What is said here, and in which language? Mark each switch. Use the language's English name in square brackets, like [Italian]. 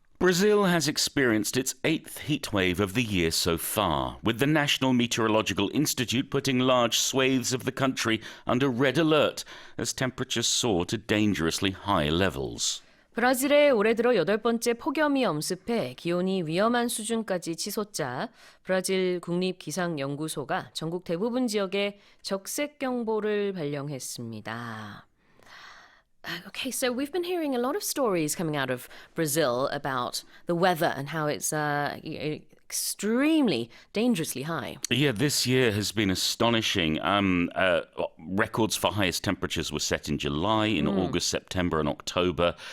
[English] Brazil has experienced its 8th heatwave of the year so far, with the National Meteorological Institute putting large swathes of the country under red alert as temperatures soar to dangerously high levels. [Korean] 브라질에 올해 들어 8번째 폭염이 엄습해 기온이 위험한 수준까지 치솟자 브라질 국립기상연구소가 전국 대부분 지역에 적색경보를 발령했습니다. [English] Okay, so we've been hearing a lot of stories coming out of Brazil about the weather and how it's extremely dangerously high. Yeah, this year has been astonishing. Records for highest temperatures were set in July, in August, September, and October.